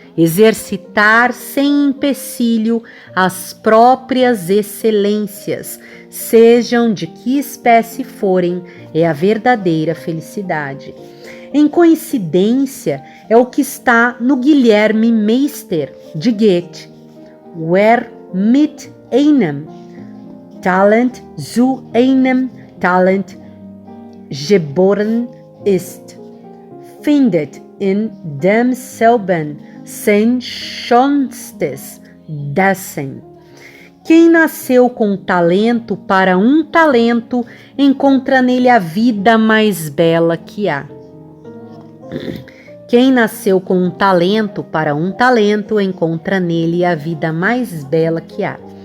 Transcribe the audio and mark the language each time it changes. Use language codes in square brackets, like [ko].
[pt] Exercitar sem empecilho as próprias excelências, sejam de que espécie forem, é a verdadeira felicidade. Em coincidência, é o que está no Guilherme Meister, de Goethe. [de] Wer mit einem Talent zu einem Talent geboren ist, findet in demselben sein schönstes Dasein. [pt] Quem nasceu com talento para um talento, encontra nele a vida mais bela que há. Quem nasceu com um talento para um talento, encontra nele a vida mais bela que há.